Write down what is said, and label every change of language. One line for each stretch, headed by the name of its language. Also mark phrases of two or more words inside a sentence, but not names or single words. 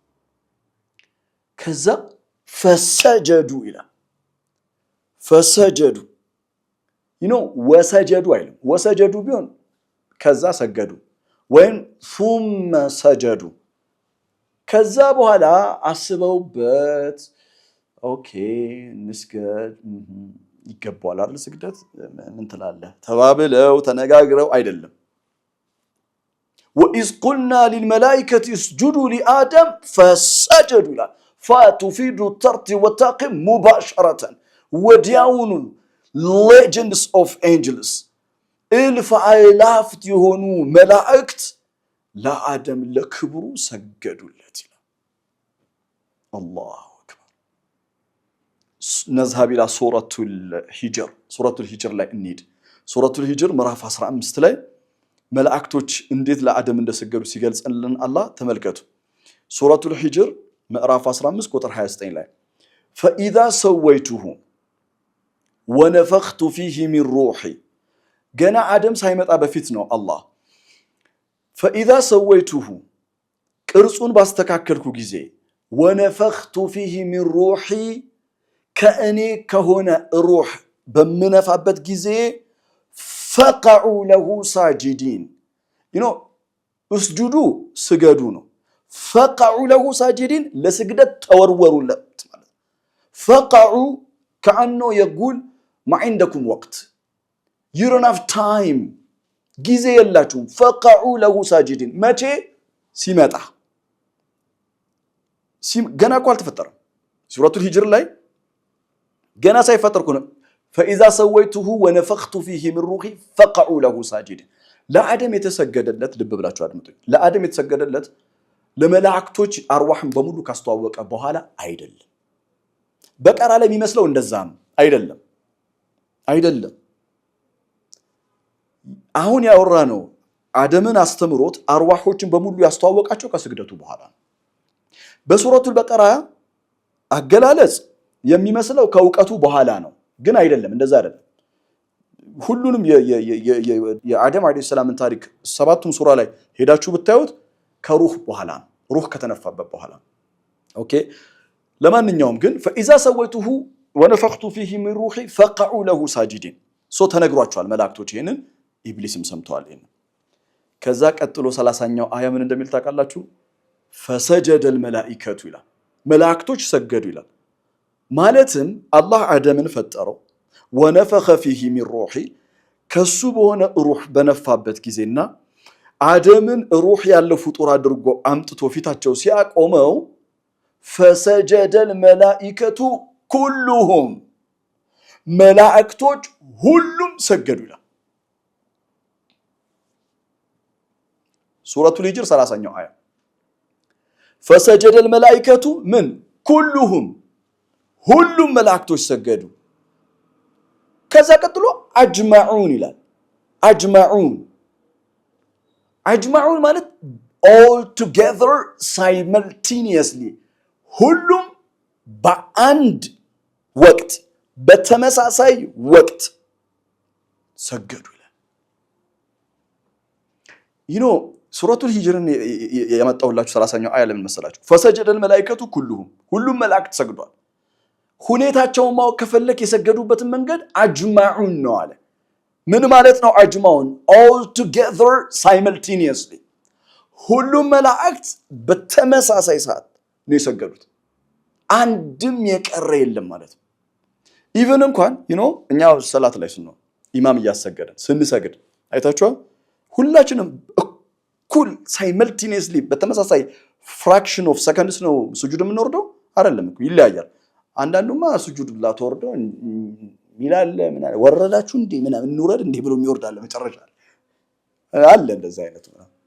Amharic: ከዛ ፈሰጀዱ ይላል።
Arabic: فسجدوا وسجدوا
Amharic: አይልም። ወሰጀዱ ቢሆን ከዛ ሰገዱ ወይም
Arabic: ثم سجدوا
Amharic: ከዛ በኋላ አስበውበት ኦኬ እንስገድ ይገባዋል አይደል ስግደት ምን ትላለህ ተባብለው ተነጋግረው አይደለም።
Arabic: وإذ قلنا للملائكة اسجدوا لآدم فسجدوا
Amharic: ይላል።
Arabic: فتفيد الترتيب والتعقيب مباشرة
Amharic: ወዲያውኑ
English: legends of angels
Amharic: እልፍ አእላፋት የሆኑ መላእክት ለአደም ለክብሩ ሰገዱለት ይላል።
Arabic: الله أكبر። نذهب إلى سورة الحجر
Amharic: ላይ እንሂድ። ሱረቱል ሂጅር ምዕራፍ 15 ላይ መላእክቶች እንዴት ለአደም እንደሰገዱ ሲገልጽልን አላህ ተመልከቱ። ሱረቱል ሂጅር ምዕራፍ 15 ቁጥር 29 ላይ
Arabic: فإذا سويته ونفخت فيه من روحي
Amharic: ገና አደም ሳይመጣ በፊት ነው አላህ
Arabic: فإذا سويته
Amharic: ቅርጹን ባስተካከልኩ ጊዜ
Arabic: ونفخت فيه من روحي
Amharic: ከእኔ ከሆነ ሩህ በምነፋበት ጊዜ
Arabic: فقعوا له ساجدين
Amharic: እስጁዱ ስገዱ ነው።
Arabic: فقعوا له ساجدين
Amharic: ለስግደት ተወርወሩለት ማለት ፈቀዑ ከአኖ የጉል ማዕንደኩም ወቅት
English: you don't have time
Amharic: ጊዜ የላችሁም።
Arabic: فقعوا له ساجدين
Amharic: መቼ ሲመጣ ገና እኮ አልተፈጠረም። ሱረቱል ሂጅር ላይ ገና ሳይፈጠር እኮ ነው
Arabic: فإذا سويته ونفخت فيه من روحي فقعوا له ساجدين
Amharic: ለአደም የተሰገደለት ልብ ብላችሁ አድምጡኝ። ለአደም የተሰገደለት ለመላእክቶች አርዋህን በሙሉ ካስተዋወቀ በኋላ አይደለም። በቀራ ላይ የሚመስለው እንደዛ ነው። አይደለም። አሁን ያወራ ነው አደምን አስተምሮት አርዋሆችን በሙሉ ያስተዋወቃቸው ከስግደቱ በኋላ ነው። በሱረቱል በቀራ አገላለጽ የሚመስለው ከእውቀቱ በኋላ ነው፣ ግን አይደለም። እንደዛ አይደለም። ሁሉንም የአደም
Arabic: عليه السلام
Amharic: ታሪክ ሰባቱም ሱራ ላይ ሄዳችሁ ብታዩት ከሩህ በኋላ ነው፣ ሩህ ከተነፋበት በኋላ። ኦኬ ለማንኛውም ግን
Arabic: فإذا سويته ونفخت فيه من روحي فقعوا له ساجدين
Amharic: ተነግሯቸዋል መላእክቶች ይሄንን ኢብሊስም ሰምተዋል። ይሄንን ከዛ ቀጥሎ 30ኛው አያ ምን እንደሚል ታውቃላችሁ?
Arabic: فسجد الملائكة
Amharic: ይላል፣ መላእክቶች ሰገዱ ይላል። ማለትም አላህ አደምን ፈጠረው
Arabic: ونفخ فيه من روحي
Amharic: ከሱ በሆነ ሩህ በነፋበት ጊዜና አደምን ሩህ ያለው ፍጡር አድርጎ አምጥቶ ፊታቸው ሲያቆመው
Arabic: فسجد الملائكة كلهم
Amharic: መላእክቶች ሁሉም ሰገዱ ይላል። ሱረቱል ሂጅር 30ኛው አያ
Arabic: فسجد الملائكة من كلهم
Amharic: ሁሉም መላእክቶች ሰገዱ። ከዛ ቀጥሎ አጅማዑን ይላል። አጅማዑን ማለት
English: all together simultaneously
Amharic: ሁሉም በአንድ ወቅት በተመሳሳይ ወቅት ሰገዱ ይላል። ሱረቱል ሂጅርን ያመጣሁላችሁ 30ኛው አያ ለምን መሰላችሁ?
Arabic: فسجد الملائكة كلهم
Amharic: ሁሉም መላእክት ሰግዷል። ሁኔታቸውን ማወቅ ከፈለክ የሰገዱበትን መንገድ አጅማዑን ነው አለ። ምን ማለት ነው አጅማዑን?
English: all together simultaneously
Amharic: ሁሉም መላእክት በተመሳሳይ ሰዓት ነው የሰገዱት። አንድም የቀረ የለም ማለት ነው። ኢቭን እንኳን እኛ ሰላት ላይ ስንሆን ኢማም እያሰገደን ስንሰግድ አይታችኋል። ሁላችንም እኩል ሳይመልቲኒየስሊ በተመሳሳይ
English: fraction of seconds
Amharic: ነው ሱጁድ የምንወርደው አይደለም እኮ ይለያያል። አንዳንዱማ ሱጁድ ብላ ተወርዶ ሚላለ ምን አለ ወረዳችሁ እንዴ ምን እንውረድ እንዴ ብሎ የሚወርዳለ መጨረሻ አለ። እንደዛ አይነት ነው